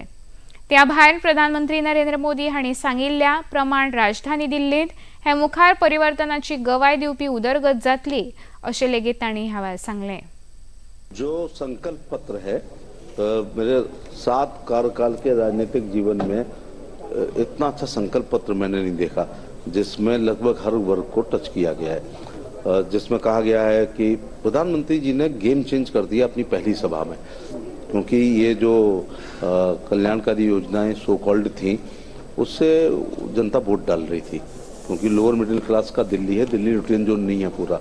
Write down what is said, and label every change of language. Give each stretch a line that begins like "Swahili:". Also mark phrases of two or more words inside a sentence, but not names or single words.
Konkani: त्या भायर प्रधानमंत्री नरेंद्र मोदी हांणी सांगिल्ल्या प्रमाण राजधानी दिल्लींत हे मुखार परिवर्तनाची गवाय दिवपी उदरगत जातली अशें लेगीत तांणी ह्या वेळार सांगलें.
Hindi: जो संकल्प पत्र है, मेरे 7 कार्यकाल के राजनीतिक जीवन में इतना अच्छा संकल्प पत्र मैंने नहीं देखा, जिसमें लगभग हर वर्ग को टच किया गया है. जिसमें कहा गया है कि प्रधानमंत्री जी ने
English: game change
Hindi: कर दिया अपनी पहली सभा में, क्योंकि ये जो कल्याणकारी योजनाएं
English: so called
Hindi: थी, उससे जनता वोट डाल रही थी, क्योंकि
English: lower middle class
Hindi: का दिल्ली है, दिल्ली
English: routine zone
Hindi: नहीं है पूरा.